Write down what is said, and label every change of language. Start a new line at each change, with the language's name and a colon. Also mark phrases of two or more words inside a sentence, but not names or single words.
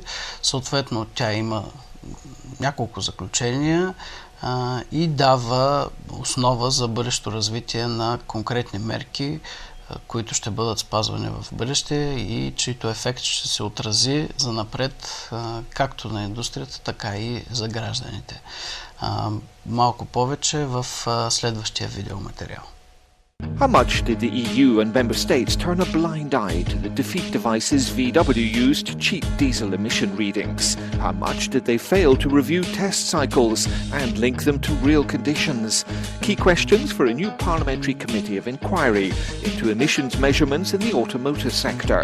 Bulgarian: Съответно, тя има няколко заключения и дава основа за бъдещо развитие на конкретни мерки които ще бъдат спазвани в бъдеще и чието ефект ще се отрази занапред както на индустрията, така и за гражданите. Малко повече в следващия видеоматериал.
English: How much did the EU and member states turn a blind eye to the defeat devices VW used to cheat diesel emission readings? How much did they fail to review test cycles and link them to real conditions? Key questions for a new parliamentary committee of inquiry into emissions measurements in the automotive sector.